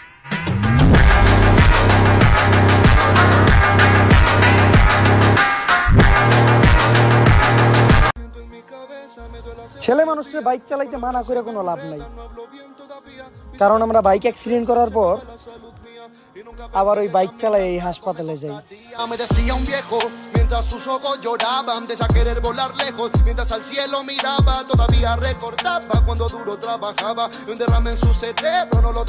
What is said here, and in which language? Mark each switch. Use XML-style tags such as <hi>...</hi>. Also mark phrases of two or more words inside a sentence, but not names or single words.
<bn>ছেলে মানুষের বাইক চালাইতে মানা করে কোনো লাভ নাই, কারণ আমরা</bn> <en>bike accident</en> <bn>করার পর আবার ওই বাইক চালাই এই হাসপাতালে যাই।</bn> <es>Mientras sus ojos lloraban de querer volar lejos, mientras al cielo miraba, todavía recordaba cuando duro trabajaba, un derrame en su cerebro no lo</es>